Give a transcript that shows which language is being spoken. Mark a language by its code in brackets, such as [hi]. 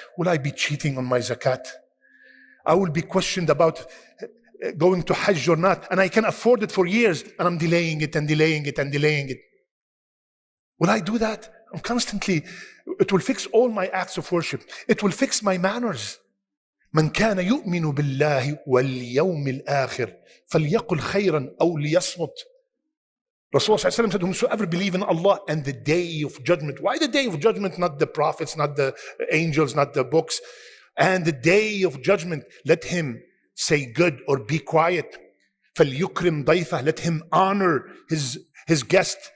[en] Will I be cheating on my zakat? I will be questioned about going to Hajj or not, and I can afford it for years, and I'm delaying it and delaying it and delaying it. Will I do that? I'm constantly, it will fix all my acts of worship. It will fix my manners. [ar] من كان يؤمن بالله واليوم الآخر فليقل خيرا أو ليصمت. [en] Rasulullah said, whosoever believe in Allah and the Day of Judgment. Why the Day of Judgment? Not the prophets, not the angels, not the books. And the Day of Judgment, let him say good or be quiet. [ar] فَلْيُكْرِمْ ضَيْفَهُ. [en] Let him honor his guest.